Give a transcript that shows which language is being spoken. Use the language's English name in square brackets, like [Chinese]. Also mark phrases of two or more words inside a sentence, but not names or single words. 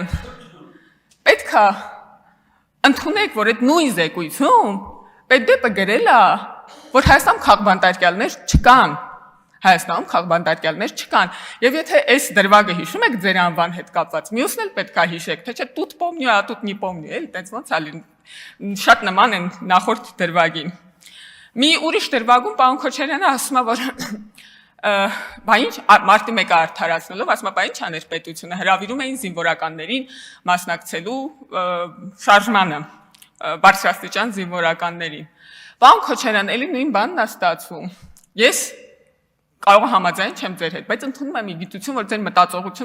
[Armenian] պետք է ընդունեք, որ այդ նույն զեկույցում պետդեպը գրել է, որ Հայաստանում քաղբանտարկյալներ չկան։ Հայաստանում քաղբանտարկյալներ չկան։ Եվ եթե այս դրվագը հիշում եք ձեր անվան հետ կապված, մյուսն էլ պետք է հիշեք, թե չէ [Russian] тут помню, а тут не помню, [Armenian] էլի, տենց ոնց ալին շատ նման են նախորդ դրվագին։ Մի ուրիշ դրվագում պարոն Քոչարյանը ասում է, որ բա ինչ մարտի 1-ը արդարացնելով, ասում է, բա ինչ աներ պետությունը, հրավիրում էին զինվորականներին մասնակցելու շարժմանը, բարձրաստիճան զինվորականներին։ Պարոն Քոչարյան, էլի նույն բանն է ստացվում։ Ես կարող եմ համաձայն չեմ ձեր հետ, բայց ընդունում եմ մի գիտություն, որ ձեր մտածողությունը